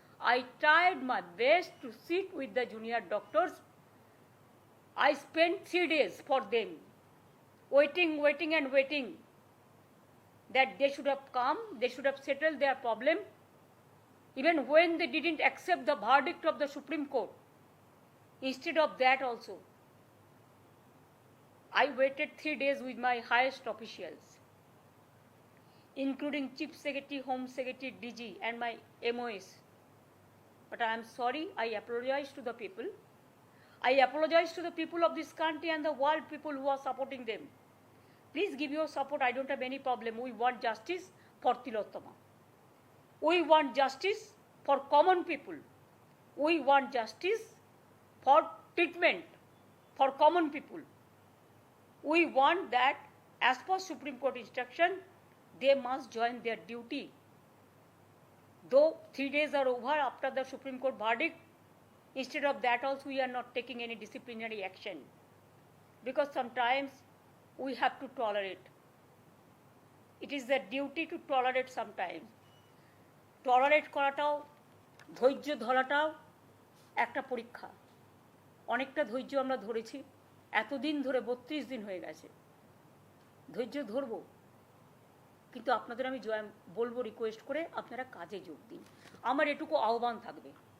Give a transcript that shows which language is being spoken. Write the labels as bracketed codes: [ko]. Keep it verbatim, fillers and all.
[en] I tried my best to sit with the junior doctors. I spend three days for them waiting waiting and waiting that they should have come, they should have settle their problem even when they didn't accept the verdict of the Supreme Court. Instead of that also I waited three days with my highest officials, including Chief Secretary, Home Secretary, D G, and my M O S. But I am sorry, I apologize to the people. I apologize to the people of this country and the world people who are supporting them. Please give your support. I don't have any problem. We want justice for Tilottama. We want justice for common people. We want justice for treatment for common people. We want that as per Supreme Court instruction, they must join their duty. Though three days are over after the Supreme Court verdict, instead of that also we are not taking any disciplinary action. Because sometimes we have to tolerate. It is the duty to tolerate sometimes. [bn] Tolerate করাটাও ধৈর্য ধরাটাও একটা পরীক্ষা। অনেকটা ধৈর্য আমরা ধরেছি, এতদিন ধরে বত্রিশ দিন হয়ে গেছে, ধৈর্য ধরবো। কিন্তু আপনাদের আমি জয় বলবো, রিকোয়েস্ট করে আপনারা কাজে যোগ দিন, আমার এটুকু আহ্বান থাকবে।